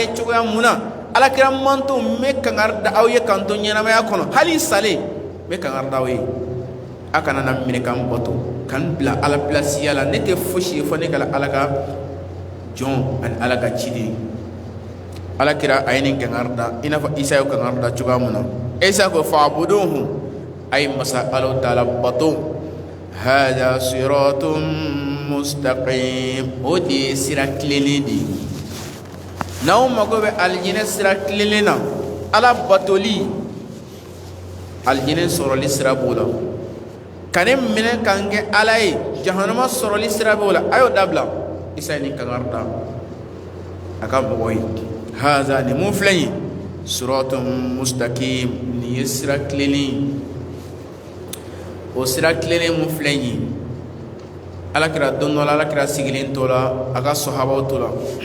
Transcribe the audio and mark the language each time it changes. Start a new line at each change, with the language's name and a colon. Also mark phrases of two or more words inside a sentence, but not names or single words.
Bambara: ye cogoya mun na alakira manto me kangari da aw ye kanto ɲɛnamaya kɔnɔ hali sale me kangari da aw ye a kana na minɛ kan bato kan bila ala pilasiya la ne tɛ fosi ye fɔ ne ka ala ka jɔn ani ala ka ciden alakira a ye nin kangari da i n'a fɔ Isa ye kangari da cogoya mun na Isa ko fa'buduhu a ye masa ala taala bato
Arabic: هذا صراط مستقيم
Bambara: o de ye sira tilenlen de ye n'aw mago bɛ alijinɛ sira tilenlen na ala batoli alijinɛ sɔrɔli sira b'o la ka ne minɛ kan kɛ ala ye jahanama sɔrɔli sira b'o la a y'o dabila Isa ye nin kangari da a ka mɔgɔw ye haza nin mun filɛ nin ye
Arabic: صراط مستقيم
Bambara: nin ye sira tilenlen o sira tilenlen mun filɛ nin ye alakira don dɔ la alakira sigilen to la a ka sɔhabaw to la